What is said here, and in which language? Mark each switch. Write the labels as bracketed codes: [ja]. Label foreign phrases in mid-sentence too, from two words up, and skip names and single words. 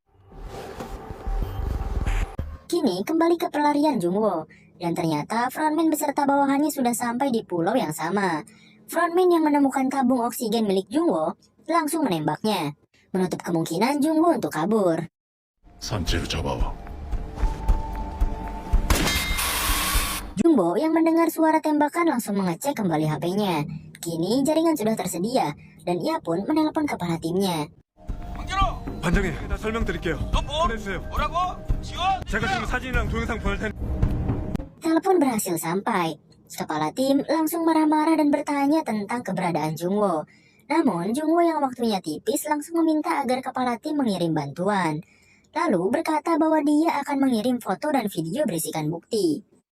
[id] Kini kembali ke pelarian Jungwoo, dan ternyata frontman beserta bawahannya sudah sampai di pulau yang sama. Frontman yang menemukan tabung oksigen milik Jungwoo langsung menembaknya, menutup kemungkinan Jungwoo untuk kabur. [ko] 산채로 잡아와. [id] Jungwoo yang mendengar suara tembakan langsung mengecek kembali HP-nya. Kini jaringan sudah tersedia, dan ia pun menelpon kepala timnya. [ko] 반장님, 나 설명드릴게요. 너 뭐? 보내주세요. 뭐라고? 지원? 제가 지금 사진이랑 동영상 보낼 테니. [id] Telepon berhasil sampai. Kepala tim langsung marah-marah dan bertanya tentang keberadaan Jungwoo. Namun Jungwoo yang waktunya tipis langsung meminta agar kepala tim mengirim bantuan. Lalu berkata bahwa dia akan mengirim foto dan video berisikan bukti.